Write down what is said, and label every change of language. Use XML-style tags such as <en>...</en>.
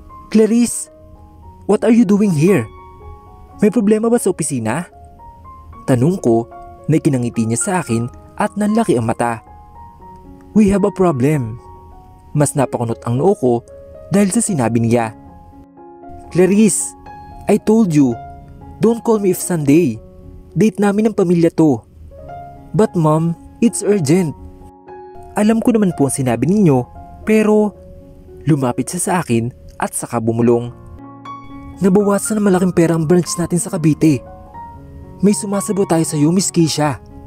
<en>Clarice, what are you doing here?</en> <tl>May problema ba sa opisina? Tanong ko na ikinangiti niya sa akin at nanlaki ang mata.</tl> <en>We have a problem.</en> <tl>Mas napakunot ang noo ko dahil sa sinabi niya.</tl> <en>Clarice, I told you, don't call me if Sunday.</en> <tl>Date namin ng pamilya to.</tl> <en>But mom, it's urgent.</en> <tl>Alam ko naman po ang sinabi ninyo, pero lumapit siya sa akin at saka bumulong. Nabawasan na malaking pera ang branch natin sa Cavite. May sumasabo tayo sa iyo, Miss Keisha.</tl>